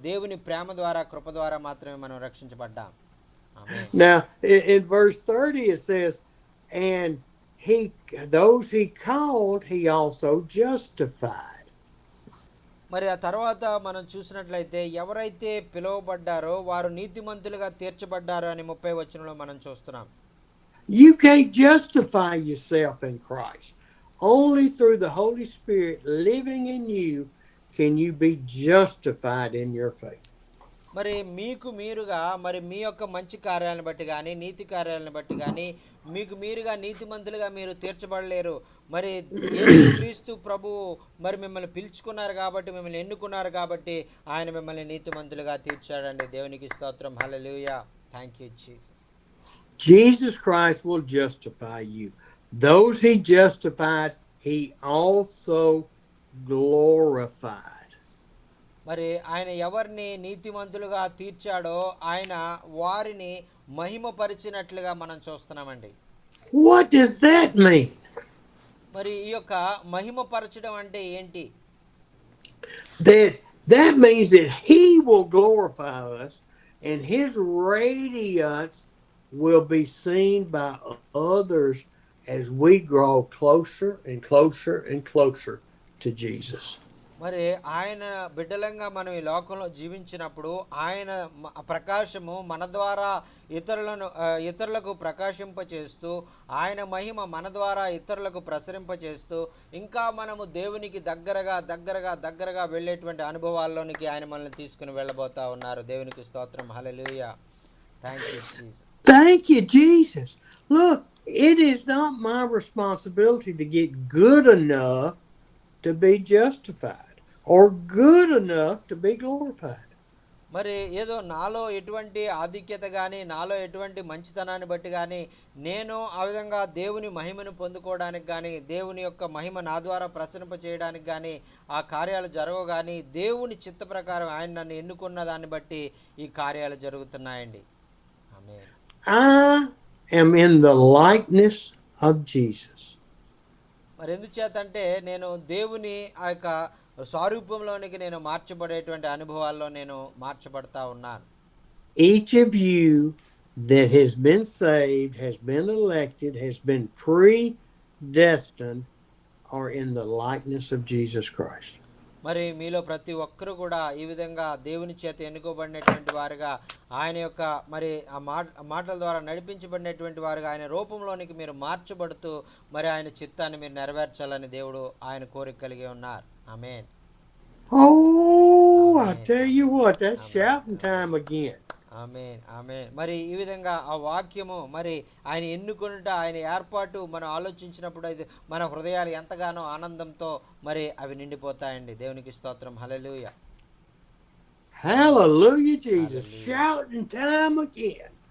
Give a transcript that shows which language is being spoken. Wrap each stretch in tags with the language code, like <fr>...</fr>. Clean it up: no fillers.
<te>దేవుని ప్రేమ ద్వారా, కృప ద్వారా మాత్రమే మనం రక్షించబడ్డాం.</te> <en>Now in verse 30 it says, and those he called he also justified.</en> <te>మరి ఆ తర్వాత మనం చూసినట్లయితే ఎవరైతే పిలువబడ్డారో వారు నీతిమంతులుగా తీర్చబడ్డారు అని 30వ వచనంలో మనం చూస్తున్నాం.</te> <en>You can't justify yourself in Christ. Only through the Holy Spirit living in you can you be justified in your faith.</en> <te>మరి మీకు మీరుగా మరి మీ యొక్క మంచి కార్యాలను బట్టి కానీ నీతి కార్యాలను బట్టి కానీ మీకు మీరుగా నీతిమంతులుగా మీరు తీర్చబడలేరు. మరి యేసుక్రీస్తు ప్రభువు మరి మిమ్మల్ని పిలుచుకున్నారు కాబట్టి, మిమ్మల్ని ఎన్నుకున్నారు కాబట్టి ఆయన మిమ్మల్ని నీతిమంతులుగా తీర్చాడండి. దేవునికి స్తోత్రం. హల్లెలూయా.</te> <en>Thank you Jesus. Jesus Christ will justify you. Those he justified, he also glorified.</en> <te>మరి ఆయన ఎవరిని నీతిమంతులుగా తీర్చాడో ఆయన వారిని మహిమపరిచినట్లుగా మనం చూస్తున్నామండి.</te> <en>What does that mean?</en> <te>మరి ఈ యొక్క మహిమపరచడం అంటే ఏంటి?</te> <en>That means that he will glorify us and his radiance will be seen by others as we grow closer and closer and closer to Jesus.</en> <te>మరి ఆయన బిడ్డలంగా మనం ఈ లోకంలో జీవించినప్పుడు ఆయన ప్రకాశము మన ద్వారా ఇతరులకు ప్రకాశింపచేస్తూ, ఆయన మహిమ మన ద్వారా ఇతరులకు ప్రసరింపచేస్తూ, ఇంకా మనము దేవునికి దగ్గరగా వెళ్ళేటువంటి అనుభవాల్లోనికి ఆయన మనల్ని తీసుకుని వెళ్ళబోతా ఉన్నారు. దేవునికి స్తోత్రం. హల్లెలూయా.</te> <en>Thank you Jesus. Thank you, Jesus. Look, it is not my responsibility to get good enough to be justified or good enough to be glorified.</en> <te>మరి ఏదో నాలో ఎటువంటి ఆధిక్యత కానీ, నాలో ఎటువంటి మంచితనాన్ని బట్టి కానీ, నేను ఆ విధంగా దేవుని మహిమను పొందుకోవడానికి కానీ, దేవుని యొక్క మహిమ నా ద్వారా ప్రసరింప చేయడానికి కానీ ఆ కార్యాలు జరగవు. కానీ దేవుని చిత్త ప్రకారం ఆయన నన్ను ఎన్నుకున్న దాన్ని బట్టి ఈ కార్యాలు జరుగుతున్నాయండి. ఆమేన్.</te> <en>I am in the likeness of Jesus.</en> <te>మరి ఎందుచేతంటే నేను దేవుని ఆ యొక్క స్వరూపంలోనికి నేను మార్చబడేటువంటి అనుభవాల్లో నేను మార్చబడతా ఉన్నాను.</te> <en>Each of you that has been saved, has been elected, has been predestined, are in the likeness of Jesus Christ.</en> <te>మరి మీలో ప్రతి ఒక్కరు కూడా ఈ విధంగా దేవుని చేత ఎన్నుకోబడినటువంటి వారుగా, ఆయన యొక్క మరి ఆ మాటల ద్వారా నడిపించబడినటువంటి వారుగా ఆయన రూపంలోనికి మీరు మార్చబడుతూ మరి ఆయన చిత్తాన్ని మీరు నెరవేర్చాలని దేవుడు ఆయన కోరిక కలిగి ఉన్నారు. ఆమేన్.</te> <en>Oh, I tell you what, that's shouting time again.</en> <te>ఆమేన్. ఆమేన్. మరి ఈ విధంగా ఆ వాక్యము మరి ఆయన ఎన్నుకొనుట, ఆయన ఏర్పాటు మనం ఆలోచించినప్పుడు అది మన హృదయాలు ఎంతగానో ఆనందంతో మరి అవి నిండిపోతాయండి. దేవునికి స్తోత్రం. హల్లెలూయా.</te> <en>Hallelujah, Jesus. Shouting time again.</en>